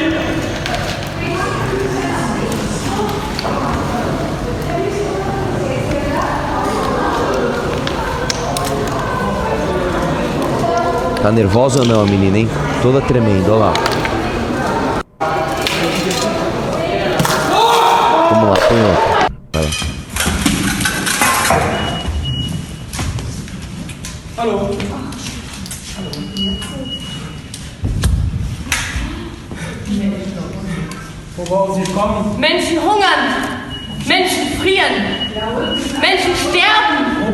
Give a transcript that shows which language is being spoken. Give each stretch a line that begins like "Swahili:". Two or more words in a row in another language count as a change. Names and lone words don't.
Portuguese: Tá nervosa ou não a menina, hein? Toda tremendo, olha lá. Vamos lá, põe outra. Vai lá.
German: Hallo. Wo wollen Sie kommen? Menschen hungern. Menschen frieren. Menschen sterben.